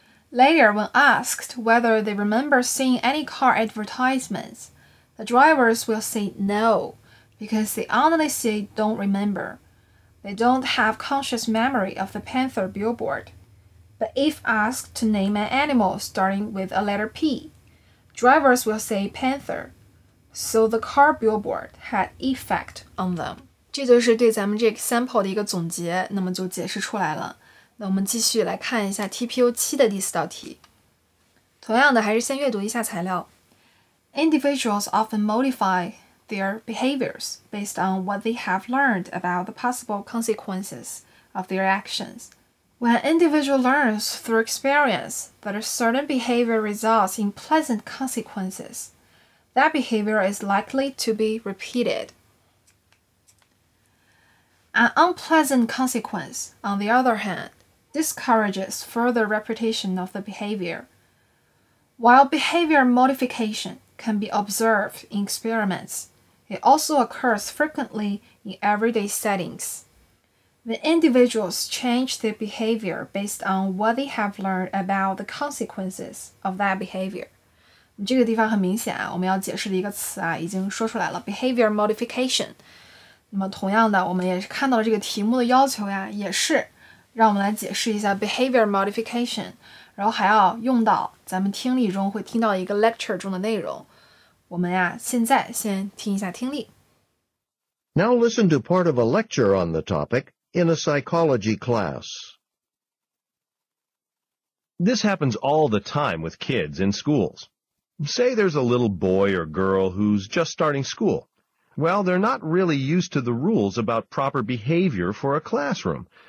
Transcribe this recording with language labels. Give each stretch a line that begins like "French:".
English: Later, when asked whether they remember seeing any car advertisements, the drivers will say no, because they honestly don't remember. They don't have conscious memory of the Panther billboard. But if asked to name an animal starting with a letter P, drivers will say panther. So the car billboard had effect on them.
Chinese: 这就是对咱们这个 sample 的一个总结，那么就解释出来了。那我们继续来看一下 TPU 7的第4道题。同样的，还是先阅读一下材料。
English: Individuals often modify their behaviors based on what they have learned about the possible consequences of their actions. When an individual learns through experience that a certain behavior results in pleasant consequences, that behavior is likely to be repeated. An unpleasant consequence, on the other hand, discourages further repetition of the behavior. While behavior modification can be observed in experiments, it also occurs frequently in everyday settings. The individuals change their behavior based on what they have learned about the consequences of that behavior.
Chinese: 这个地方很明显啊，我们要解释的一个词啊，已经说出来了 ，behavior modification。那么同样的，我们也是看到了这个题目的要求呀，也是让我们来解释一下 behavior modification， 然后还要用到咱们听力中会听到一个 lecture 中的内容。我们呀，现在先听一下听力。
English: Now listen to part of a lecture on the topic in a psychology class. This happens all the time with kids in schools. Say there's a little boy or girl who's just starting school. Well, they're not really used to the rules about proper behavior for a classroom.